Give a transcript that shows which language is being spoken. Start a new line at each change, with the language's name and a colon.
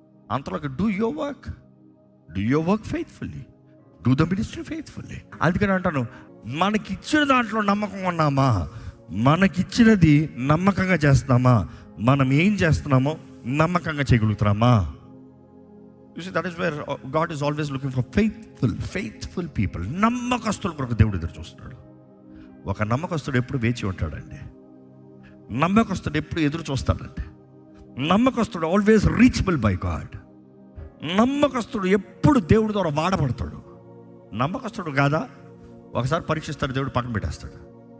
Telugu: అంతలోకి
English: Do your work faithfully, do the ministry faithfully.
Telugu: అందుకని అంటాను, మనకిచ్చిన దాంట్లో నమ్మకంగా ఉన్నామా? మనకిచ్చినది నమ్మకంగా చేస్తున్నామా? మనం ఏం చేస్తున్నామో నమ్మకంగా చేయగలుగుతున్నామా?
English: You see, that is where God is always looking for faithful people.
Telugu: నమ్మకస్తుల కొరకు దేవుడు ఎదురు చూస్తున్నాడు. ఒక నమ్మకస్తుడు ఎప్పుడు వేచి ఉంటాడండి. నమ్మకస్తుడు ఎప్పుడు ఎదురు చూస్తాడండి. నమ్మకస్తుడు
English: Always reachable by God.
Telugu: నమ్మకస్తుడు ఎప్పుడు దేవుడి ద్వారా వాడబడతాడు. నమ్మకస్తుడు కాదా, ఒకసారి పరీక్షిస్తాడు, దేవుడు పక్కన పెట్టేస్తాడు.